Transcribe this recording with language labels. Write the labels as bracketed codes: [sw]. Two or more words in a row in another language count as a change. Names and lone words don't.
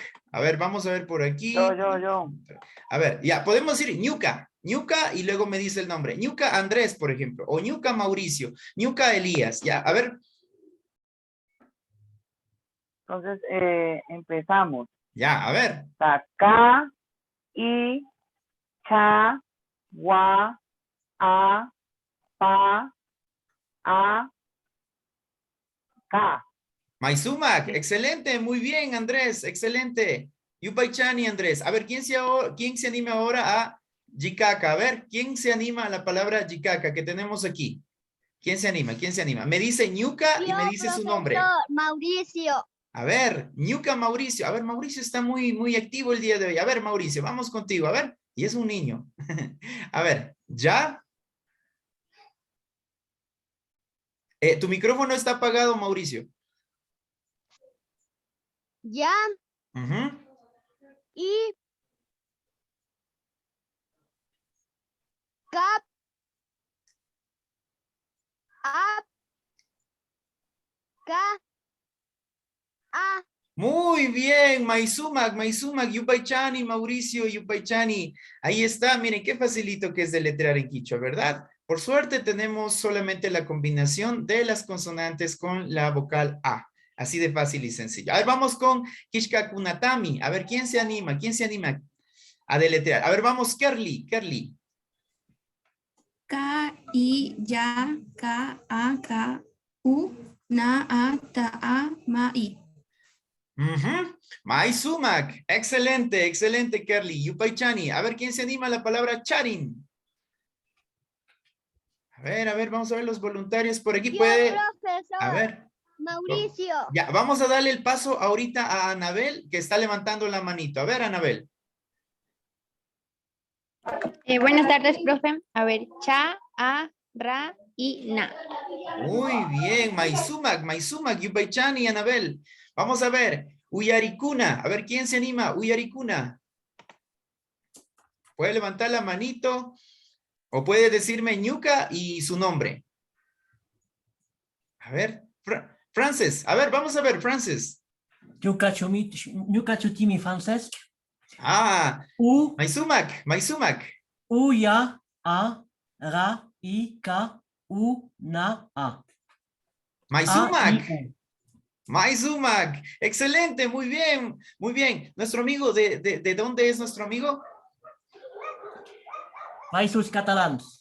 [es] A ver, vamos a ver por aquí. Yo. A ver, ya, podemos decir Ñuca y luego me dice el nombre. Ñuca Andrés, por ejemplo, o Ñuca Mauricio, Ñuca Elías, ya, a ver. Entonces, empezamos. Ya, a ver. Ka, I, cha, wa, a, pa, a, ka. [qu] Maisumac, [es] excelente, muy bien, Andrés, excelente. [qu] Yupaychani, Andrés. [es] A ver, ¿quién se anima ahora a Jicaca? A ver, ¿quién se anima a la palabra Jicaca que tenemos aquí? ¿Quién se anima? Me dice Ñuca y me dice su nombre. Mauricio. A ver, Ñuca Mauricio. A ver, Mauricio está muy activo el día de hoy. A ver, Mauricio, vamos contigo. A ver, y es un niño. A ver, ¿ya? Tu micrófono está apagado, Mauricio. Ya, I, cap, a, ka, a. Muy bien, [qu] Maisumac, Yupaychani, [es] Mauricio, Yupaychani. Ahí está, miren qué facilito que es deletrear en quichua, ¿verdad? Por suerte tenemos solamente la combinación de las consonantes con la vocal A. Así de fácil y sencillo. A ver, vamos con Kishkakunatami. A ver, ¿quién se anima a deletrear? A ver, vamos, Kerly. K, I, ya, K, A, K, U, na, A, ta, A, ma, I. Maisumac, excelente, Kerly. Yupaychani, a ver, ¿quién se anima a la palabra charin? A ver, vamos a ver los voluntarios por aquí. Yo, Puede. profesor. A ver. Mauricio. Ya, vamos a darle el paso ahorita a Anabel, que está levantando la manito. A ver, Anabel. Buenas tardes, profe. A ver, cha, a, ra y na. Muy bien, [qu] Maisumac, Yupaychani [es] y Anabel. Vamos a ver, Uyaricuna. A ver, ¿quién se anima? Uyaricuna. Puede levantar la manito o puede decirme Ñuca y su nombre. A ver, Francis. A ver, vamos a ver, Francis. [qu] Ñuka chutimi Frances. Ah, Maisumac. U, ya, a, ra, i, ka, u, na, a. Maisumac, [es] excelente, muy bien. Nuestro amigo, ¿de dónde es nuestro amigo? Països Catalans.